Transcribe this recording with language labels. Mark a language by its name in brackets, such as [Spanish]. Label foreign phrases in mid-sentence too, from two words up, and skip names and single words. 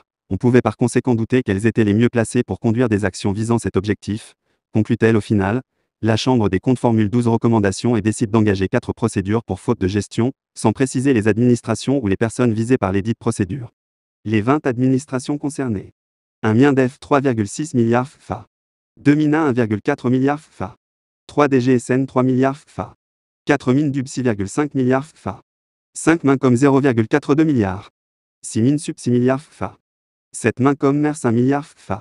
[French] On pouvait par conséquent douter qu'elles étaient les mieux placées pour conduire des actions visant cet objectif, conclut-elle au final. La Chambre des comptes formule 12 recommandations et décide d'engager 4 procédures pour faute de gestion, sans préciser les administrations ou les personnes visées par les dites procédures. Les 20 administrations concernées. Un MINDEF 3,6 milliards FA. 2 MINA 1,4 milliards FA. 3 DGSN 3 milliards FA. 4 MINDUB 6,5 milliards FA. 5 MINCOM 0,42 milliards. 6 MINSUP 6 milliards FA. 7 MINCOM MERS 1 milliard FA.